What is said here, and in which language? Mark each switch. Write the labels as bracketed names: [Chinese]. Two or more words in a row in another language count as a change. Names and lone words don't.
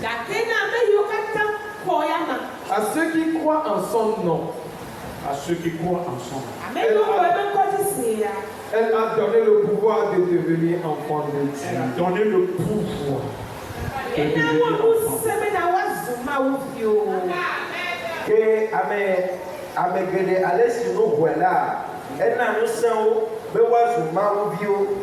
[French] À ceux qui croient en son nom. À ceux qui croient en son nom. Elle a donné le pouvoir de devenir enfant de Dieu. Elle a donné le pouvoir de devenir enfant. [Ewe] Que ame geɖe ale si no hoe la ena ŋusẽ wo be woazu Mawu viwo